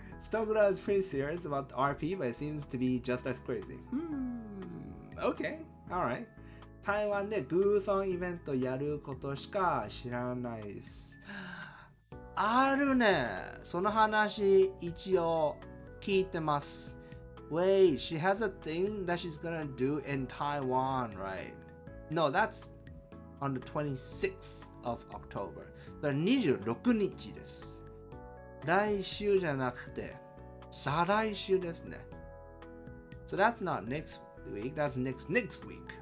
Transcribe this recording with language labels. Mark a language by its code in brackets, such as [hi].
[en] Stogura is pretty serious about the RP, but it seems to be just as crazy. Okay, alright. [ja] 台湾でグーソンイベントやることしか知らないです。あるね。その話一応聞いてます。 [en] Wait, she has a thing that she's gonna do in Taiwan, right? No, that's on the 26th of October. [ja] 26日です。来週じゃなくて、再来週ですね。 [en] So that's not next week, that's next week.